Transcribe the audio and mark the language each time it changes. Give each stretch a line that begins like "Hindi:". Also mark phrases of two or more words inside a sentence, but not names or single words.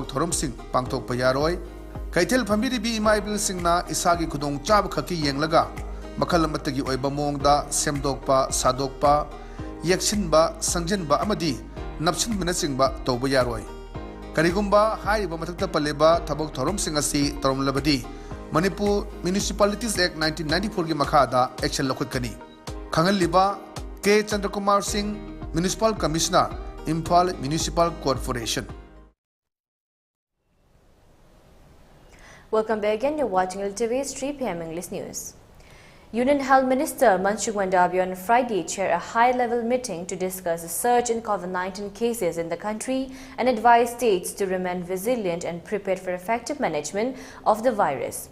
Manipuri: thorom sing pangthokpa yaroi Kaithel Pamiribi ima ibil singna isagi khudong chab khaki yenglaga makhal amatagi oiba mongda semdokpa sadokpa yaksinba sangjenba amadi napsin minasingba tawba yaroi Karigumba haiba mathakta paleba thabok thorom singasi tarom labadi Manipur Municipalities Act 1994 gi makhada action lokhutkani Khangal liba K Chandrakumar Singh Municipal Commissioner Imphal Municipal Corporation.
English: Welcome back again. You're watching ELITETV's 3 PM English News. Union Health Minister Mansukh Mandavi on Friday chaired a high-level meeting to discuss the surge in COVID-19 cases in the country and advise states to remain resilient and prepared for effective management of the virus.